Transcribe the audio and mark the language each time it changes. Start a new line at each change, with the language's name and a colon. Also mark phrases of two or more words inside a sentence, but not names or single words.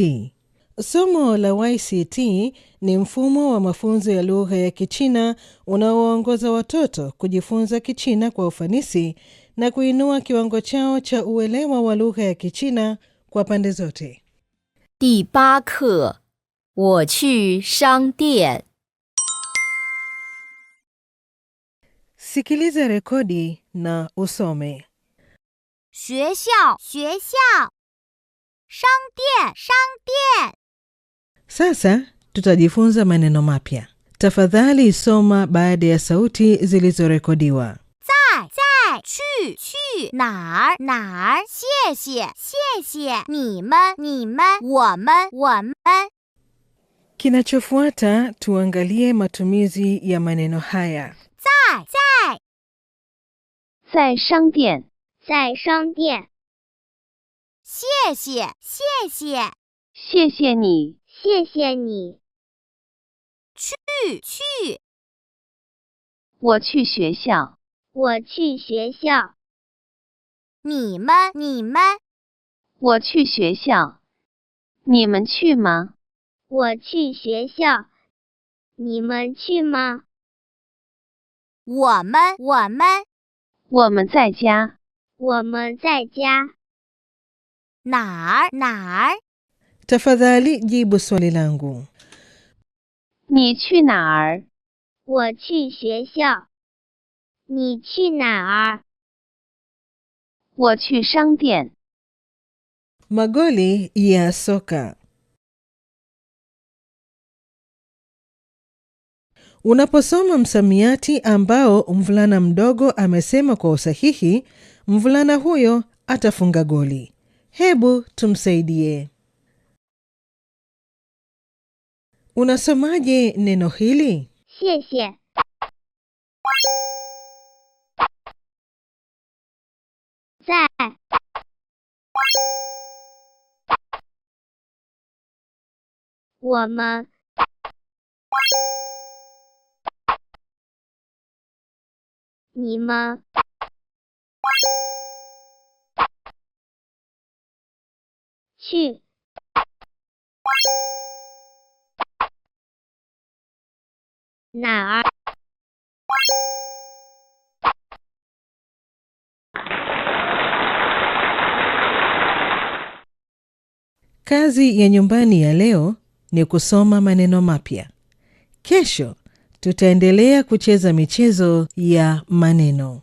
Swahili: Somo la YCT ni mfumo wa mafunzo ya lugha ya Kichina unaowaongoza watoto kujifunza Kichina kwa ufanisi na kuinua kiwango chao cha uelewa wa lugha ya Kichina kwa pande zote.
Chinese: 第8课，我去商店。
Swahili: Sikiliza rekodi na usome.
Chinese: 学校，学校，商店，商店。
Swahili: Sasa tutajifunza maneno mapya. Tafadhali soma baada ya sauti zilizorekodiwa.
Chinese: 在，去，哪儿，谢谢，你们，我们。
Swahili: Kinachofuata tuangalie matumizi ya maneno haya.
Chinese: 在商店。在商店。谢谢，谢谢你。去。我去学校。你们。我去学校。你们去吗？我去学校。你们去吗？我们。我们在家。我们在家。哪儿？
Swahili: Tafadhali jibu swali langu.
Chinese: 你去哪儿？我去学校。你去哪儿？我去商店。
Swahili: Magoli ya soka. Unaposoma msamiati ambao mvulana mdogo amesema kwa usahihi, mvulana huyo atafunga goli. Hebu tumsaidie. Unasomaje neno hili?
Chinese: 谢谢。在。我们。你们。去。哪儿？
Swahili: Kazi ya nyumbani ya leo ni kusoma maneno mapya. Kesho tutaendelea kucheza michezo ya maneno.